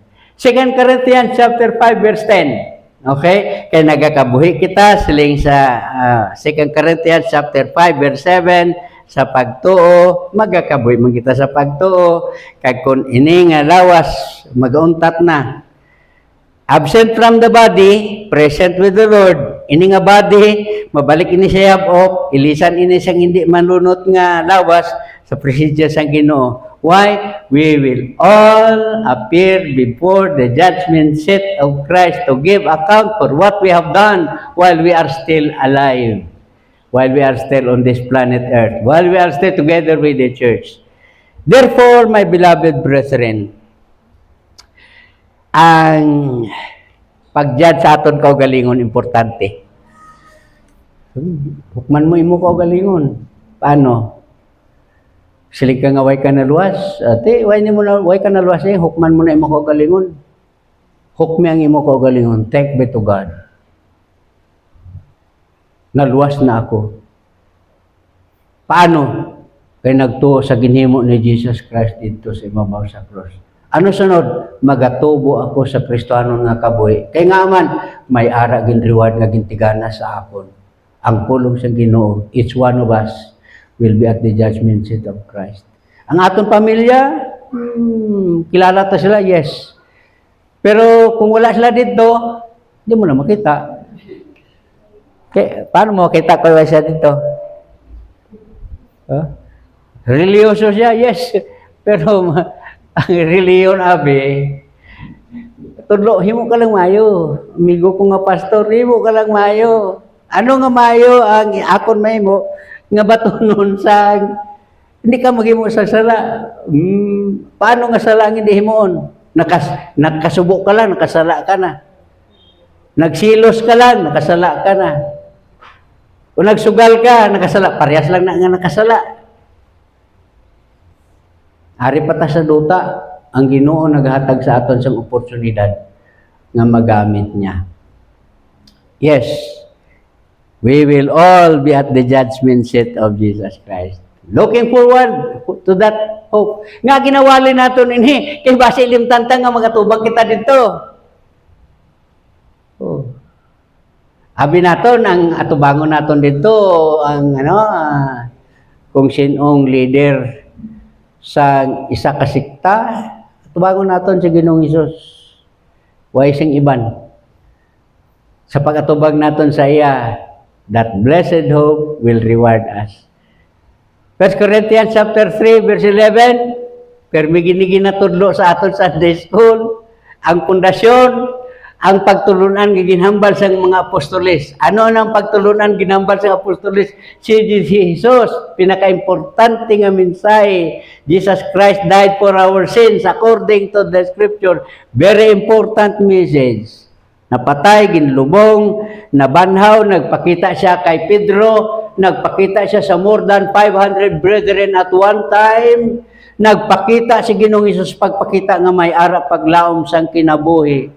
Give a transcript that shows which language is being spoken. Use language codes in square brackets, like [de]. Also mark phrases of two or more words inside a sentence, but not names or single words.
[en] 2 Corinthians chapter 5 verse 10. Okay? [hil] Kaya nagakabuhi kita siling sa 2 Corinthians chapter 5 verse 7, sa pagtuo, magakabuhi man kita sa pagtuo, kag kun ini nga lawas magauntat na. [en] Absent from the body, present with the Lord. [hil] Ini nga body, mabalik ini sa yabok, ilisan ini sang hindi manunot nga lawas sa presensya sang Ginoo. [en] Why? We will all appear before the judgment seat of Christ to give account for what we have done while we are still alive, while we are still on this planet Earth, while we are still together with the church. Therefore, my beloved brethren, [hil] ang pag-judge sa aton kaugalingon importante. Hukman mo imo kaugalingon. Paano? Silig ka nga way ka naluwas. Ate, way ka naluwas hukman mo na imo kaugalingon. Hukmi ang imo kaugalingon. [en] Thank be to God. [hil] Naluwas na ako. Paano? Kaya nagtuo sa ginhimo ni Jesus Christ dito sa ibabaw sa cross. Ano sunod? Magatubo ako sa Kristohanon nga kabuhi. Kaya nga man, may ara gin reward nga gintigana sa akon. Ang pulong sa Ginoo, [en] each one of us will be at the judgment seat of Christ. [hil] Ang aton pamilya, kilala ta sila, yes. Pero kung wala sila dito, hindi mo na makita. Kaya, paano mo makita kung wala siya dito? Religyoso siya, yes. Pero ang reliyon abi, tudlo, himo ka lang mayo. Amigo ko nga pastor, himo ka lang mayo. Ano nga mayo ang akon mahimo nga batunon sa hindi ka maghimo sa sala. Paano nga sala ang hindi himoon? Nakasubo ka lang, nakasala ka na. Nagsilos ka lang, nakasala ka na. O nagsugal ka, nakasala, parehas lang na nga nakasala. Ari pa ta sa duta, ang Ginoo naghatag sa aton sang oportunidad nga magamit niya. [en] Yes, we will all be at the judgment seat of Jesus Christ. Looking forward to that hope. [hil] Nga ginawali naton ini, kay base limtantang nga magatubang kita dito. Abi naton ang atubangon naton dito ang kung sinong leader sa isa ka sikta, atubangon naton si Ginoong Hesus. Way sing iban. Sa pag-atubag naton sa iya, [en] that blessed hope will reward us. 1 Corinthians chapter 3 verse 11, [hil] permi giniginatudlo sa aton Sunday school, ang pundasyon, ang pagtulunan ginhambal sa mga apostoles. Ano ang pagtulunan ginhambal sa apostoles? Si Jesus, pinaka-importante nga mensahe. [en] Jesus Christ died for our sins according to the scripture. Very important message. [hil] Napatay, ginlubong, nabanhaw, nagpakita siya kay Pedro, nagpakita siya sa [en] more than 500 brethren at one time, [hil] nagpakita si Ginoong Hesus pagpakita nga may ara paglaom sang kinabuhi.